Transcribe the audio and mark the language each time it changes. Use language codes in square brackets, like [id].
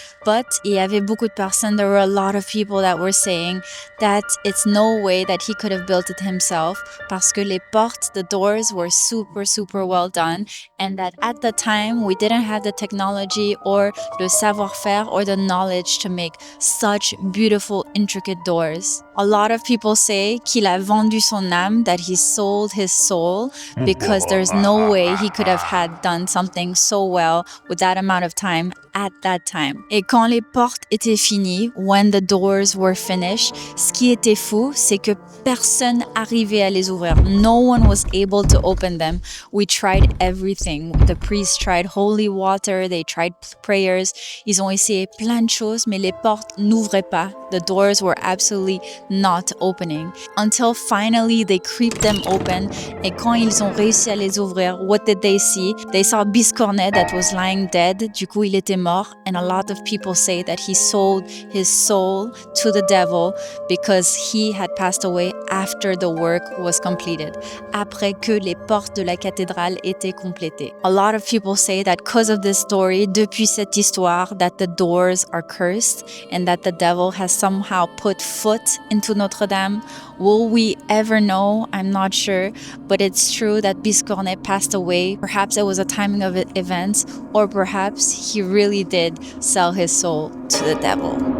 [en] But [fr] il y avait beaucoup de personnes, [en] there were a lot of people that were saying that it's no way that he could have built it himself [fr] parce que les portes, [en] the doors were super, super well done, and that at the time we didn't have the technology or le savoir-faire or the knowledge to make such beautiful, intricate doors. A lot of people say [fr] qu'il a vendu son âme, [en] that he sold his soul, because there's no way he could have had done something so well with that amount of time at that time. [fr] Et quand les portes étaient finies, [en] when the doors were finished, [fr] ce qui était fou, c'est que personne arrivait à les ouvrir. [en] No one was able to open them. We tried everything. The priests tried holy water, they tried prayers. [fr] Ils ont essayé plein de choses, mais les portes n'ouvraient pas. [en] The doors were absolutely not opening. Until finally they creeped them open. [fr] Et quand ils ont réussi à les ouvrir, [en] what did they see? They saw Biscornet that was lying dead. [fr] Du coup, il était mort. [en] And a lot of people say that he sold his soul to the devil because he had passed away after the work was completed. [fr] Après que les portes de la cathédrale étaient complétées. [en] A lot of people say that because of this story, [fr] depuis cette histoire, [en] that the doors are cursed and that the devil has somehow put foot into Notre Dame. Will we ever know? I'm not sure, but it's true that Biscornet passed away. Perhaps it was a timing of events, or perhaps he really did sell his soul to the devil.